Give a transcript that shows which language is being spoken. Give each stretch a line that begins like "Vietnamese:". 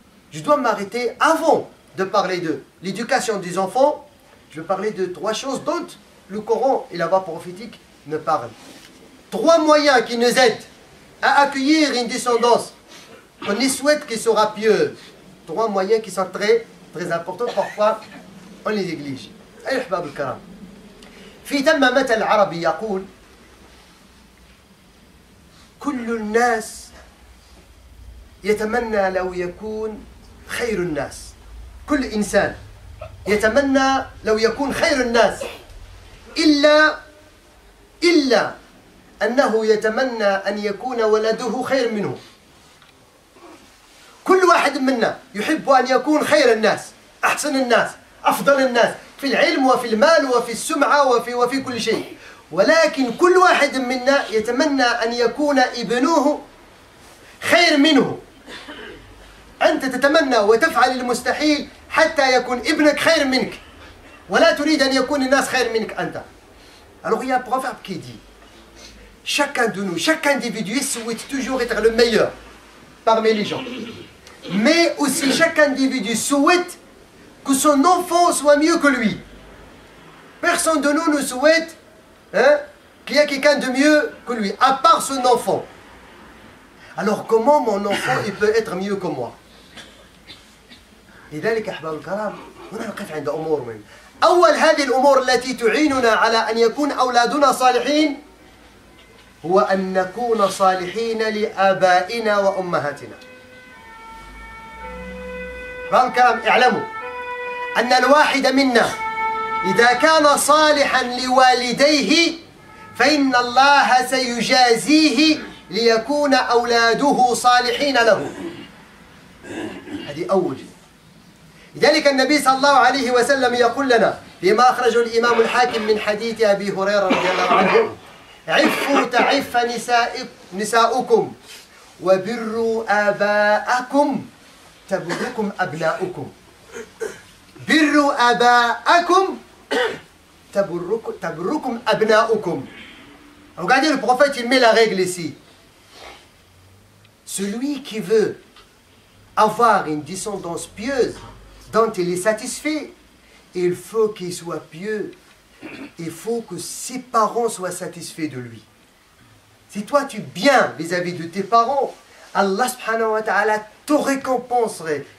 French: Je dois m'arrêter avant de parler de l'éducation des enfants. Je vais parler de 3 choses dont le Coran et la voie prophétique me parlent. 3 moyens qui nous aident à accueillir une descendance qu'on y souhaite qu'elle sera pieuse. 3 moyens qui sont très, très importants. Parfois, on les néglige.
Arabic: أيها الأحباب الكرام، في ثم مثل عربي يقول: كل الناس يتمنى لو يكون خير الناس. كل إنسان يتمنى لو يكون خير الناس إلا أنه يتمنى أن يكون ولده خير منه. كل واحد منا يحب أن يكون خير الناس، أحسن الناس، أفضل الناس في العلم وفي المال وفي السمعة وفي كل شيء، ولكن كل واحد منا يتمنى أن يكون ابنه خير منه. أنت تتمنى وتفعل المستحيل حتى يكون ابنك خير منك، ولا تريد أن يكون الناس خير منك أنت.
French: Alors il y a un proverbe qui dit: chacun de nous, chaque individu souhaite toujours être le meilleur parmi les gens. Mais aussi chaque individu souhaite que son enfant soit mieux que lui. Personne de nous ne souhaite qu'il y ait quelqu'un de mieux que lui, à part son enfant. Alors comment mon enfant il peut être mieux que moi?
Arabic: لذلك أحباب الكرام هنا نقف عند أمور مهمة. أول هذه الأمور التي تعيننا على أن يكون أولادنا صالحين هو أن نكون صالحين لآبائنا وأمهاتنا. أحباب الكرام اعلموا أن الواحد منا إذا كان صالحا لوالديه فإن الله سيجازيه ليكون أولاده صالحين له. هذه أول. لذلك النبي صلى الله عليه وسلم يقول لنا فيما أخرجه الإمام الحاكم من حديث أبي هريرة رضي الله عنه: عفوا تعف نساؤكم وبروا آباءكم تبركم أبناؤكم. بروا آباءكم تبركم أبناؤكم.
French: Regardez, le prophète il met la règle ici. Celui qui veut avoir une descendance pieuse dont il est satisfait, il faut qu'il soit pieux. Il faut que ses parents soient satisfaits de lui. Si toi tu es bien vis-à-vis de tes parents, Allah subhanahu wa ta'ala te récompenserait.